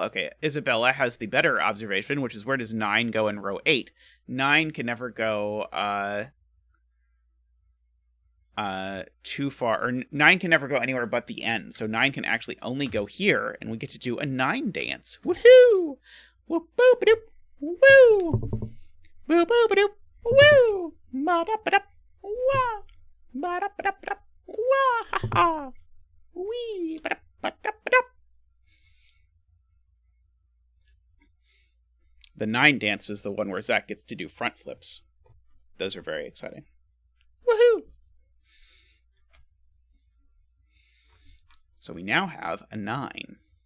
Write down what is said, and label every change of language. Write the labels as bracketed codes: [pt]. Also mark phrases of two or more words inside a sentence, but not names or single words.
[en] Okay, Isabella has the better observation, which is where does 9 go in row 8? 9 can never go too far, or 9 can never go anywhere but the end. So 9 can actually only go here, and we get to do a 9 dance. Woohoo! Woo boop doop. Woo! Woo boop doop. Woo! Ba da ba da. Wah! Ba da ba da ba. Wah! Ha ha! Wee! Ba da ba da ba da. The 9 dance is the one where Zach gets to do front flips. Those are very exciting. Woohoo! So we now have a 9.